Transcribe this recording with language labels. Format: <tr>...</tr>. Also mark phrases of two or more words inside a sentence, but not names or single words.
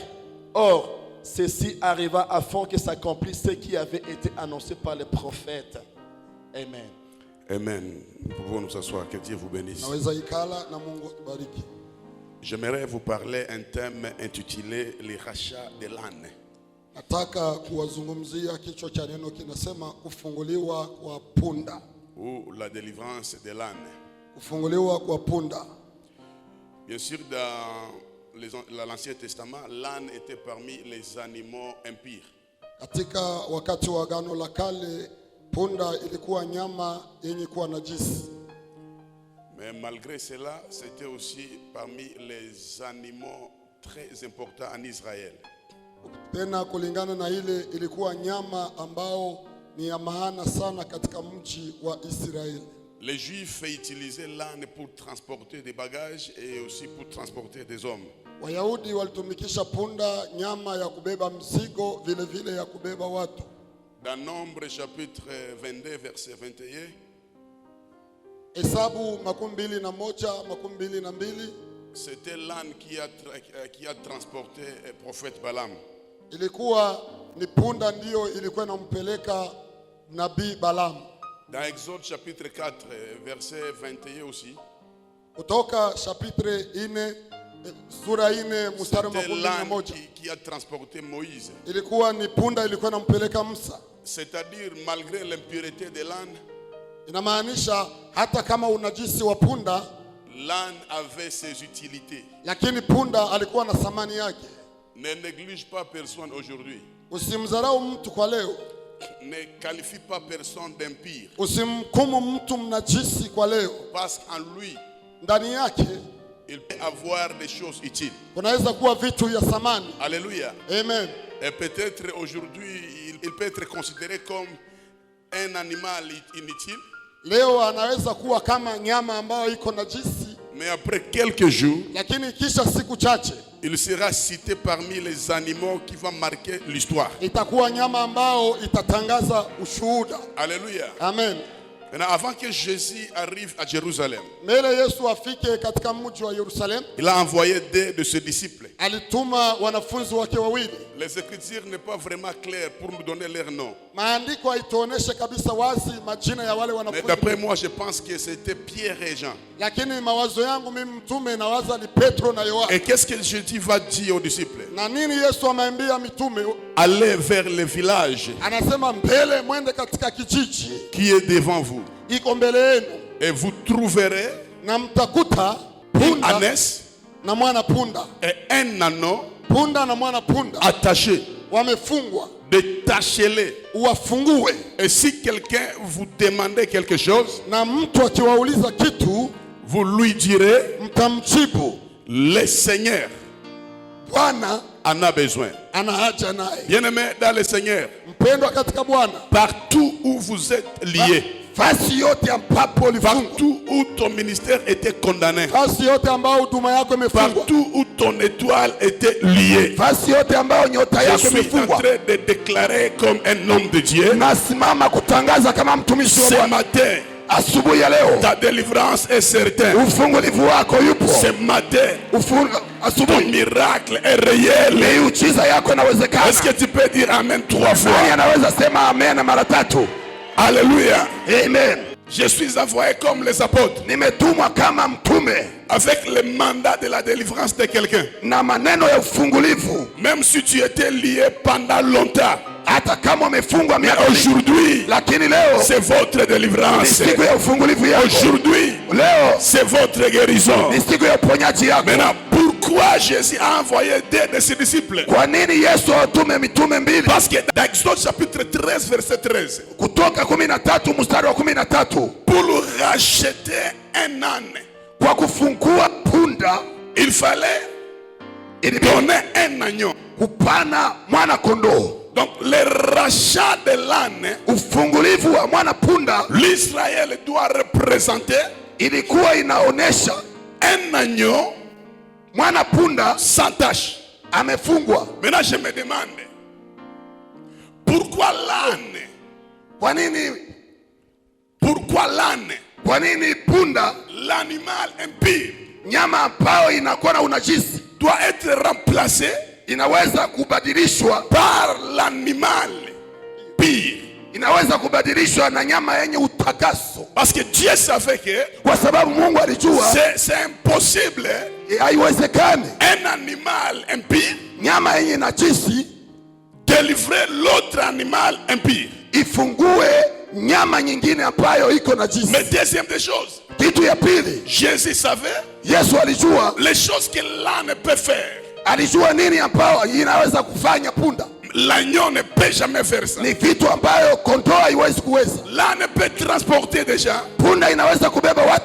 <fr>Or, ceci arriva afin que s'accomplisse ce qui avait été annoncé par les prophètes. Amen. Amen. Nous pouvons nous asseoir. Que Dieu vous bénisse. J'aimerais vous parler un thème intitulé les rachats de l'âne.</fr> <sw>Nataka kuwazungumzia kichwa cha neno kinasema kufunguliwa kwa punda.</sw> <fr>Ou la délivrance de l'âne.</fr> <sw>Kufunguliwa kwa punda.</sw> <fr>Bien sûr, dans l'Ancien Testament, l'âne était parmi les animaux impurs.</fr> <sw>Katika wakati wa Agano la Kale, punda ilikuwa nyama yenye kuwa najisi.</sw> <fr>Mais malgré cela, c'était aussi parmi les animaux très importants en Israël.</fr> <sw>Tena kulingana na ile ilikuwa nyama ambao ni ya maana sana katika mji wa Israeli.</sw> <fr>Les Juifs utilisaient l'âne pour transporter des bagages et aussi pour transporter des hommes.</fr> <sw>Wayahudi walitumikisha punda nyama ya kubeba mzigo vile vile ya kubeba watu.</sw> <fr>Dans Nombre chapitre 22 verset 21,</fr> <sw>Hesabu 21:22,</sw> <fr>c'était l'âne qui a transporté le prophète Balaam.</fr> <sw>Ilikuwa ni punda ndio ilikuwa inampeleka nabii Balaam.</sw> <fr>Dans Exode chapitre 4 verset 21 aussi,</fr> <sw>Kutoka chapitre 4 sura 4 mstari wa 21,</sw> <fr>qui a transporté Moïse.</fr> <sw>Ilikuwa ni punda ilikuwa inampeleka Musa.</sw> <fr>C'est-à-dire malgré l'impureté de l'âne,</fr> <sw>inamaanisha hata kama unajisi wa punda,</sw> <fr>l'âne avait ses utilités.</fr> <sw>Lakini punda alikuwa na thamani yake.</sw> <fr>Ne néglige pas personne aujourd'hui.</fr> <sw>Usimdharau mtu kwa leo.</sw> <fr>Ne qualifie pas personne d'impie.</fr> <sw>Usimhukumu mtu mnajisi kwa leo.</sw> <fr>Parce qu'en lui,</fr> <sw>ndani yake,</sw> <fr>il peut avoir des choses utiles.</fr> <sw>Kunaweza kuwa vitu ya thamani.</sw> <fr>Alléluia. Amen. Et peut-être aujourd'hui, il peut être considéré comme un animal inutile.</fr> <sw>Leo anaweza kuwa kama nyama ambayo iko najisi.</sw> <fr>Mais après quelques jours,</fr> <sw>lakini kisha siku chache,</sw> <fr>il sera cité parmi les animaux qui vont marquer l'histoire.</fr> <sw>Itakuwa nyama ambao itatangaza ushuhuda.</sw> <fr>Alléluia. Amen. Maintenant, avant que Jésus arrive à Jérusalem,</fr> <sw>mbele Yesu afike katika mji wa Yerusalem,</sw> <fr>il a envoyé 2 de ses disciples.</fr> <sw>Alituma wanafunzi wake wawili.</sw> <fr>Les écritures n'est pas vraiment claires pour nous donner leur nom.</fr> <sw>Maandiko haituoneshe kabisa wazi majina ya wale wanafunzi.</sw> <fr>Mais d'après moi, je pense que c'était Pierre et Jean.</fr> <sw>Lakini mawazo yangu mimi mtume nawaza ni Petro na Yohana.</sw> <fr>Et qu'est-ce que Jésus va dire aux disciples?</fr> <sw>Na nini Yesu ameambia mitume?</sw> <fr>Allez vers le village.</fr> <sw>Anasema mbele mwende katika kijiji</sw> <fr>qui est devant vous.</fr> <sw>Iko mbele yenu.</sw> <fr>Et vous trouverez</fr> <sw>na mtakuta</sw> <fr>une ânesse</fr> <sw>na mwana punda.</sw> <fr>Et un anneau</fr> <sw>punda na mwana punda</sw> <fr>attaché.</fr> <sw>Wamefungwa.</sw> <fr>Détachez-les.</fr> <sw>Wafungue.</sw> <fr>Et si quelqu'un vous demande quelque chose,</fr> <sw>na mtu akiwauliza kitu,</sw> <fr>vous lui direz,</fr> <sw>mtamjibu,</sw> <fr>le Seigneur</fr> <sw>Bwana</sw> <fr>en a besoin.</fr> <sw>Ana haja naye.</sw> <fr>Bien-aimé dans le Seigneur,</fr> <sw>mpendwa katika Bwana,</sw> <fr>partout où vous êtes liés,</fr> <sw>fasi yote ambapo ulifungwa,</sw> <fr>partout où ton ministère était condamné,</fr> <sw>fasi yote ambao huduma yako imefungwa,</sw> <fr>partout où ton étoile était liée,</fr> <sw>fasi yote ambao nyota yako imefungwa,</sw> <fr>je suis en train de déclarer comme un homme de Dieu,</fr> <sw>nasimama kutangaza kama mtumishi wa</sw> <fr>ce</fr> <sw>Bwana,</sw> <fr>matin,</fr> <sw>asubuhi ya leo,</sw> <fr>ta délivrance est certaine.</fr> <sw>Ufungulivu wako yupo.</sw> <fr>Ce matin,</fr> <sw>asubuhi,</sw> <fr>ton miracle est réel.</fr> <sw>Miujiza yako inawezekana.</sw> <fr>Est-ce que tu peux dire amen 3 fois?</fr> <sw>Nani anaweza sema amen mara 3?</sw> <fr>Alléluia. Amen. Je suis envoyé comme les apôtres.</fr> <sw>Nimetumwa kama mtume</sw> <fr>Avec le mandat de la délivrance de quelqu'un.</fr> <sw>na maneno ya ufungulivu.</sw> <fr>Même si tu étais lié pendant longtemps.</fr> <sw>Hata kama umefungwa</sw> <fr>Mais</fr> <sw>miaka mingi,</sw> <fr>aujourd'hui,</fr> <sw>lakini leo</sw> <fr>c'est votre</fr> <sw>ni</sw> <fr>délivrance.</fr> <sw>siku ya ufungulivu yako.</sw> <fr>Aujourd'hui,</fr> <sw>Leo</sw> <fr>c'est votre guérison.</fr> <sw>ni siku ya uponyaji yako.</sw> <fr>Maintenant, pourquoi Jésus a envoyé deux de ses disciples?</fr> <sw>Kwa nini Yesu atume mitume mbili?</sw> <fr>Parce que dans Exode chapitre 13, verset 13,</fr> <sw>Kutoka 13 mstari wa 13,</sw> <fr>pour racheter un âne,</fr> <sw>kwa kufungua punda</sw> <fr>il fallait donner un agneau.</fr> <sw>kupana mwana kondoo.</sw> <fr>Donc, le rachat de l'âne,</fr> <sw>Ufungulivu wa mwana punda</sw> <fr>l'Israël doit représenter</fr> <sw>ilikuwa inaonesha</sw> <fr>un agneau</fr> <sw>mwana punda</sw> <fr>sans tache.</fr> <sw>amefungwa.</sw> <fr>Maintenant, je me demande, pourquoi l'âne?</fr> <sw>Kwa nini?</sw> <fr>Pourquoi l'âne?</fr> <sw>Kwa nini punda,</sw> <fr>L'animal impur,</fr> <sw>nyama ambayo inakuwa na unajisi,</sw> <fr>doit être remplacé</fr> <sw>inaweza kubadilishwa,</sw> <fr>par l'animal pur?</fr> <sw>inaweza kubadilishwa na nyama yenye utakaso,</sw> <fr>Parce que Dieu savait que</fr> <sw>kwa sababu Mungu alijua</sw> <fr>c'est impossible</fr> <sw>haiwezekani</sw> <fr>un animal impur</fr> <sw>nyama yenye najisi</sw> <fr>délivrer l'autre animal impur.</fr> <sw>ifungue nyama nyingine ambayo iko najisi.</sw> <fr>Mais deuxième des choses,</fr> <sw>Kitu ya pili,</sw> <fr>Jésus savait</fr> <sw>Yesu alijua,</sw> <fr>les choses que l'âne peut faire.</fr> <sw>alijua nini ambayo inaweza kufanya punda.</sw> <fr>L'agneau ne peut jamais faire ça.</fr> <sw>Ni vitu ambayo kondoo haiwezi kuweza.</sw> <fr>L'âne peut transporter des gens,</fr> <sw>Punda inaweza kubeba watu,</sw>